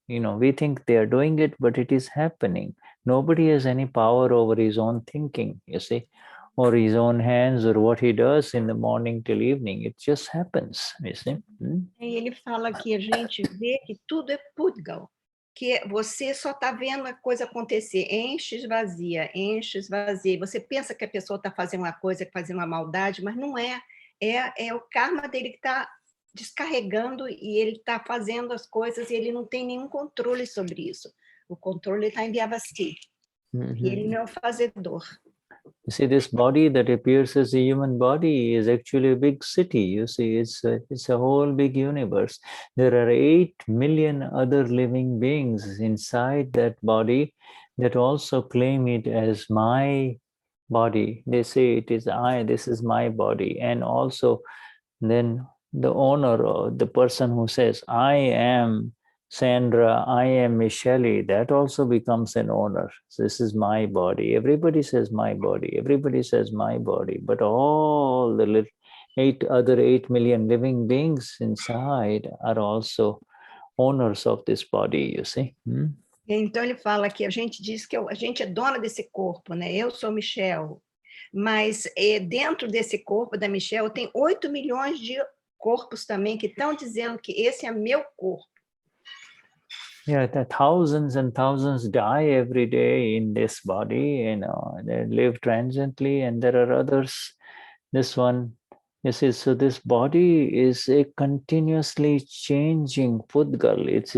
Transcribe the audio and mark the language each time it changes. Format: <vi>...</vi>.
<en>We think they are doing it, but it is happening. Nobody has any power over his own thinking, you see, or his own hands, or what he does in the morning till evening. It just happens, you see.</en> <pt>E ele fala que a gente vê que tudo é Pudgal, que você só está vendo a coisa acontecer, enche, esvazia, enche, esvazia. E você pensa que a pessoa está fazendo uma coisa, fazendo uma maldade, mas não é. É o karma dele que está descarregando, e ele está fazendo as coisas e ele não tem nenhum controle sobre isso. O controle está em Vyavasthit. E ele não é o fazedor.</pt> <en>You see, this body that appears as a human body is actually a big city. You see, it's a whole big universe. There are 8 million other living beings inside that body that also claim it as my body. They say it is this is my body. And also then the owner, or the person who says, I am Sandra, I am Michelle, that also becomes an owner. So this is my body. Everybody says my body. Everybody says my body. But all the 8 million living beings inside are also owners of this body, you see.</en> <pt>Então ele fala que a gente diz que a gente é dona desse corpo, né? Eu sou Michelle, mas dentro desse corpo da Michelle tem 8 milhões de corpos também que estão dizendo que esse é meu corpo.</pt> <en>Yeah, thousands and thousands die every day in this body, they live transiently, and there are others. This one, you see, so this body is a continuously changing pudgal.</en>